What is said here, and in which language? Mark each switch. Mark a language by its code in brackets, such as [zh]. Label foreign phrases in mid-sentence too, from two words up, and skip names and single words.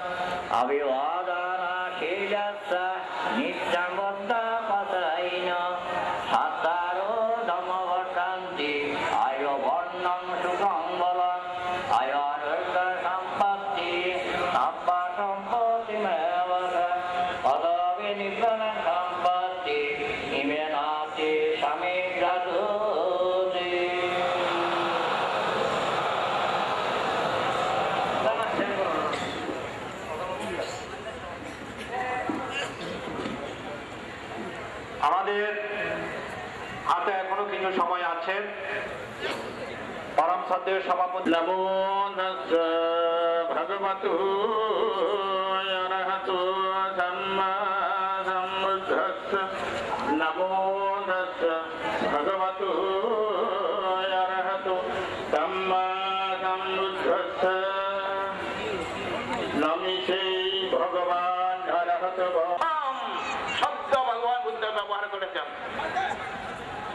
[pi] অভিবাদনশীলস্য নিত্যং বদ্ধপতৈন সাত্তারো ধম্মবর্ষন্তি আয়ু বর্ণং সুখং বলং আয়োরোগ্য সম্পত্তি সব্য সম্পত্তিমেব পদবি নিব্বাণং সম্পত্তি ইমে নাস্তি সমিজ্জতু। [bn] আমাদের হাতে এখনো কিছু সময় আছে। পরম শ্রদ্ধেয় সভাপতি [pi] নমো তাস্সা ভগবতো অরহতো সাম্মা সম্বুদ্ধাস্সা। নমো তাস্সা ভগবতো অরহতো সাম্মা সম্বুদ্ধাস্সা। [bn] নমিষে ভগবান অরহতো শব্দ ভগবান বুদ্ধ ব্যবহার করেছেন।